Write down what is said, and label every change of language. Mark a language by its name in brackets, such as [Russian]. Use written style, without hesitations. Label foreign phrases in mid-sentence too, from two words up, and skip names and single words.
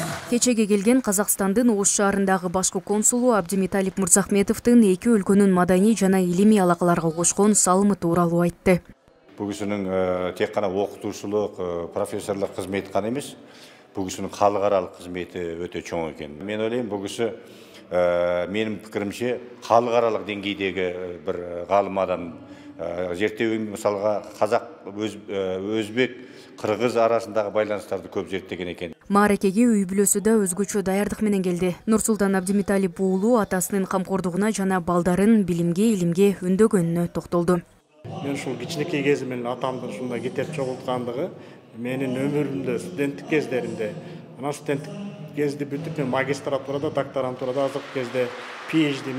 [Kyrgyz] Кечеге келген Казакстандын Ош шаарындагы башкы консулу Абдимиталип Мырзахметовдун эки өлкөнүн маданий жана илимий алакаларга кошкон салымы тууралуу айтты. [Kazakh] Бұл кісінің тек қана оқытушылық, профессорлық қызметі ғана емес, бұл кісінің халықаралық қызметі өте чоң екен. Мен ойлаймын, бұл кісі менің пікірімше халықаралық деңгейдегі бір ғалым адам. Зерттеу мысалға қазақ, өзбек, қырғыз арасындағы байланыстарды көп зерттеген екен. [Kyrgyz] Мааракеге үй бүлөсү да өзгөчө даярдык менен келди. Нурсултан Абдимиталип уулу атасынын камкордугуна жана балдарын билимге, илимге үндөгөнүнө токтолду. Мен ушул кичинекей кезимден атамдын ушундай кетип чогулткандыгы менин өмүрүмдө, студенттик кездеримде, ана студенттик кезди бүтүп мен магистратурада, докторантурада азыркы кезде PhD'мин.